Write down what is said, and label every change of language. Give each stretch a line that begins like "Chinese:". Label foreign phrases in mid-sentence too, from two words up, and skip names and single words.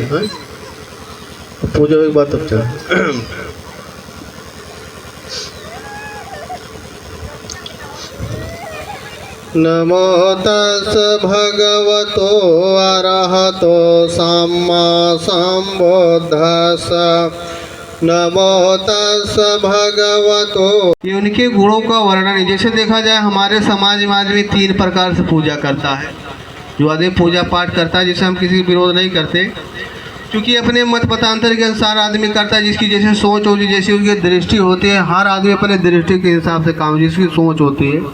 Hindi: हाँ पूजा के बाद तब चल।
Pali: नमो तस् भगवतो अरहतो सम्मा सम्बुद्धस्स नमो तस् भगवतो।
Hindi: ये उनके गुणों का वर्णन है। जैसे देखा जाए हमारे समाज में 3 प्रकार से पूजा करता है। जो आदमी पूजा पाठ करता है जिसे हम किसी का विरोध नहीं करते क्योंकि अपने मत मतांतर के अनुसार आदमी करता है जिसकी जैसे सोच होती है जैसी उनकी दृष्टि होती है। हर आदमी अपने दृष्टि के हिसाब से काम जिसकी सोच होती है।